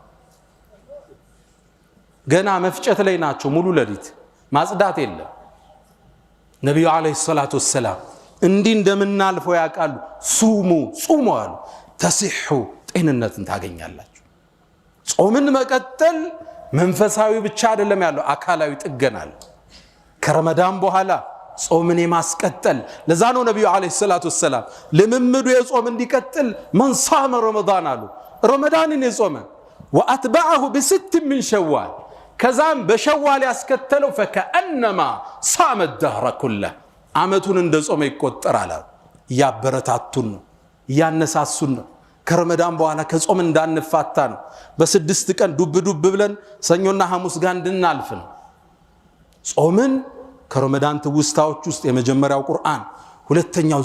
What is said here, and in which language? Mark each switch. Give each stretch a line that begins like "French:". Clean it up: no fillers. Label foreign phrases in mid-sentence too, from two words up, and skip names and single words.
Amharic: ገና መፍጨት ላይ ናቸው ሙሉ ለሊት ማጽዳት የለም ነብዩ አለይሂ ሰላቱ ወሰለም እንዲህ እንደምናልፈው ያቃሉ ጹሙ አሉ ተሲሑ ጤንነትን ታገኛላችሁ ጾምን መቀጠል መንፈሳዊ ብቻ አይደለም ያለው አካላዊ ጥገናል ከረመዳን በኋላ ጾምን የማስቀጠል ለዛ ነው ነብዩ አለይሂ ሰላቱ ወሰለም ለምምዱ የጾም እንዲቀጥል መን
Arabic: صام رمضان
Amharic: አሉ ረመዳንን የጾመ
Arabic: واتبعه بست من شوال
Amharic: ከዛም በሸዋል ያስከተለው
Arabic: فكأنما صام الدهر كله
Amharic: አመቱን እንደጾመ ይቆጠራል ያበረታቱን ያነሳሱን ከረመዳን በኋላ ከጾም እንዳንፋታ ነው በስድስት ቀን ዱብ ብለን ሰኞና ሐሙስ ጋር እንድናልፍ ነው ጾምን ከረመዳን ትውስታዎች ውስጥ የመጀመሪያው ቁርአን ሁለተኛው